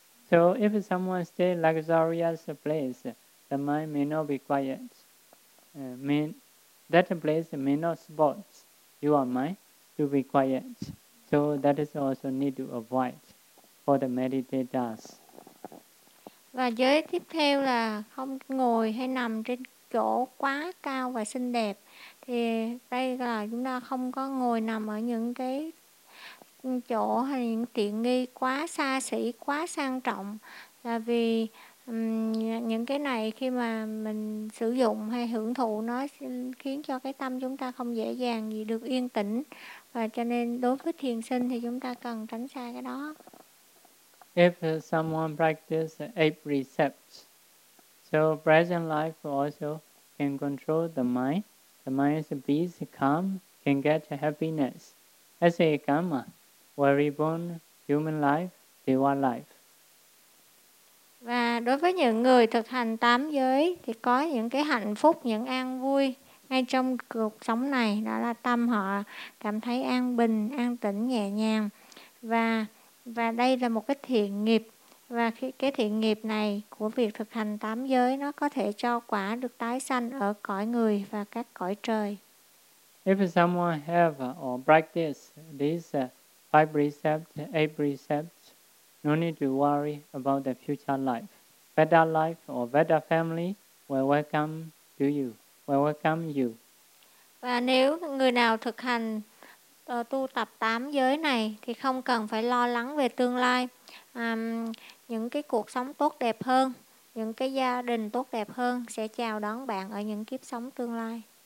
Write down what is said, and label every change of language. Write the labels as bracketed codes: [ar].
[en] So if someone stay luxurious place, the mind may not be quiet. That place may not support your mind to be quiet. So that is also need to avoid for the meditators. [vi] Và giới tiếp theo là không ngồi hay nằm trên chỗ quá cao và xinh đẹp. Thì đây là chúng ta không có ngồi nằm ở những cái chỗ hay những tiện nghi quá xa xỉ, quá sang trọng. Là vì những cái này khi mà mình sử dụng hay hưởng thụ, nó khiến cho cái tâm chúng ta không dễ dàng gì được yên tĩnh. Và cho nên đối với thiền sinh thì chúng ta cần tránh xa cái đó. [en] If someone practice eight precepts, so present life also can control the mind. The mind is peace, calm, can get happiness. As a karma, were reborn human life, diva life. [vi] Và đối với những người thực hành tám giới thì có những cái hạnh phúc, những an vui ngay trong cuộc sống này, đó là tâm họ cảm thấy an bình, an tĩnh, nhẹ nhàng. Và đây là một cái thiện nghiệp, và cái thiện nghiệp này của việc thực hành tám giới nó có thể cho quả được tái sanh ở cõi người và các cõi trời. [en] If someone have or practice these five precepts, eight precepts, no need to worry about the future life. Better life or better family will welcome to you, will welcome you. [vi] Và nếu người nào thực hành tu tập tám giới này thì không cần phải lo lắng về tương lai, những cái cuộc sống tốt đẹp hơn, những cái gia đình tốt đẹp hơn sẽ chào đón bạn ở những kiếp sống tương lai.